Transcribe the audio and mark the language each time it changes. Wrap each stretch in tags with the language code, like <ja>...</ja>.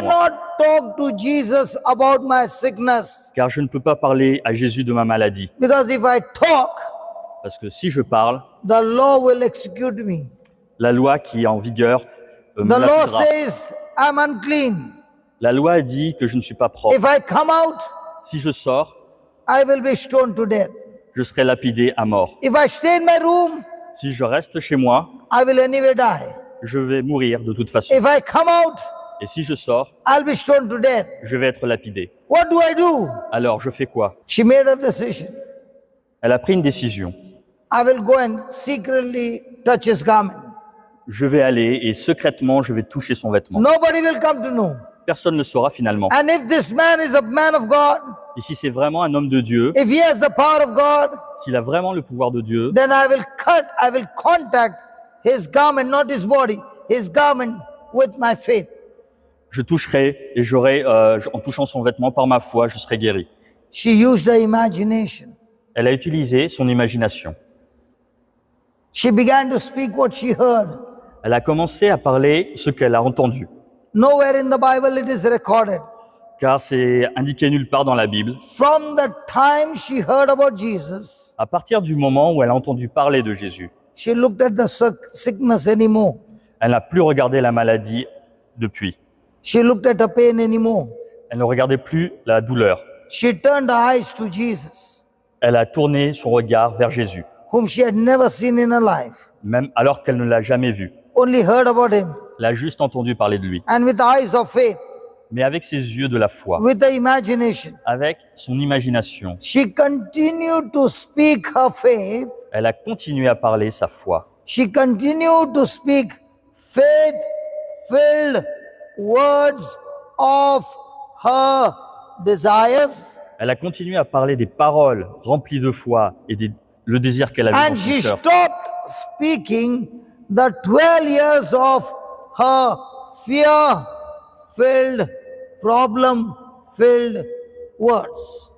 <en>cannot talk to Jesus about my sickness.</en> <fr>Car je ne peux pas parler à Jésus de ma maladie.</fr> <en>Because if I talk,</en> <fr>Parce que si je parle,</fr> <en>the law will execute me.</en> <fr>la loi qui est en vigueur me</fr> <en>The law</en> <fr>lapidera.</fr> <en>says I'm unclean.</en> <fr>La loi dit que je ne suis pas propre.</fr> <en>If I come out,</en> <fr>Si je sors,</fr> <en>I will be stoned to death.</en> <fr>je serai lapidé à mort.</fr> <en>If I stay in my room,</en> <fr>Si je reste chez moi,</fr> <en>I will anyway die.</en> <fr>je vais mourir de toute façon.</fr> <en>If I come out,</en> <fr>Et si je sors,</fr> <en>I'll be stoned to death.</en> <fr>je vais être lapidé.</fr> <en>What do I do?</en> <fr>Alors, je fais quoi?</fr> <en>She made a decision.</en> <fr>Elle a pris une décision.</fr> <en>I will go and secretly touch his garment.</en> <fr>Je vais aller et secrètement, je vais toucher son vêtement.</fr> <en>Nobody will come to know.</en> <fr>Personne ne le saura finalement.</fr> <en>And if this man is a man of God,</en> <fr>Et si c'est vraiment un homme de Dieu,</fr> <en>if he has the power of God,</en> <fr>s'il a vraiment le pouvoir de Dieu,</fr> <en>then I will contact his garment, not his body, his garment with my faith.</en> <fr>je toucherai et j'aurai, en touchant son vêtement par ma foi, je serai guéri.</fr> <en>She used her imagination.</en> <fr>Elle a utilisé son imagination.</fr> <en>She began to speak what she heard.</en> <fr>Elle a commencé à parler ce qu'elle a entendu.</fr> <en>Nowhere in the Bible it is recorded.</en> <fr>Car c'est indiqué nulle part dans la Bible.</fr> <en>From the time she heard about Jesus,</en> <fr>À partir du moment où elle a entendu parler de Jésus,</fr> <en>she looked at the sickness anymore.</en> <fr>elle n'a plus regardé la maladie depuis.</fr> <en>She looked at her pain anymore.</en> <fr>Elle ne regardait plus la douleur.</fr> <en>She turned her eyes to Jesus,</en> <fr>Elle a tourné son regard vers Jésus,</fr> <en>whom she had never seen in her life,</en> <fr>même alors qu'elle ne l'a jamais vu.</fr> <en>only heard about him.</en> <fr>Elle a juste entendu parler de lui.</fr> <en>And with eyes of faith,</en> <fr>Mais avec ses yeux de la foi,</fr> <en>with the imagination,</en> <fr>avec son imagination,</fr> <en>she continued to speak her faith.</en> <fr>elle a continué à parler sa foi.</fr> <en>She continued to speak faith-filled words of her desires.</en> <fr>Elle a continué à parler des paroles remplies de foi et le désir qu'elle avait</fr> <en>And</en> <fr>dans</fr> <en>she</en> <fr>son cœur.</fr> <en>stopped speaking the 12 years of her fear-filled, problem-filled words.</en>